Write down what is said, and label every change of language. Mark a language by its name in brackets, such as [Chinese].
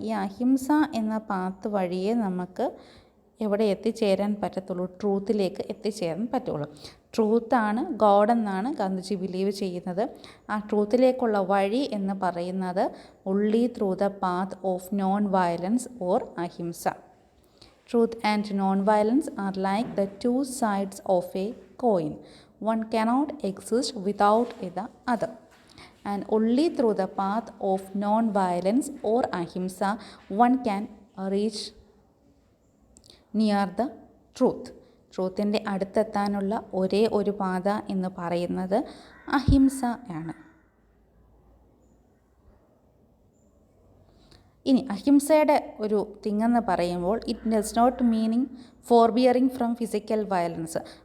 [Malayalam] ഈ അഹിംസ എന്ന പാത്ത് വഴിയേ നമുക്ക് എവിടെ എത്തിച്ചേരാൻ പറ്റത്തുള്ളൂ? ട്രൂത്തിലേക്ക് എത്തിച്ചേരാൻ പറ്റുള്ളൂ. ട്രൂത്താണ് ഗോഡ് എന്നാണ് ഗാന്ധിജി ബിലീവ് ചെയ്യുന്നത്. ആ ട്രൂത്തിലേക്കുള്ള വഴി എന്ന് പറയുന്നത് [English] Only through the path of non violence or ahimsa. Truth and non-violence are like the two sides of a coin. One cannot exist without the other. And only through the path of non-violence or ahimsa one can reach near the truth. [Malayalam] ട്രൂത്തിൻ്റെ അടുത്തെത്താനുള്ള ഒരേ ഒരു പാത എന്ന് പറയുന്നത് അഹിംസ ആണ്. ഇനി അഹിംസയുടെ ഒരു thing എന്ന് പറയുമ്പോൾ [English] It does not meaning forbearing from physical violence.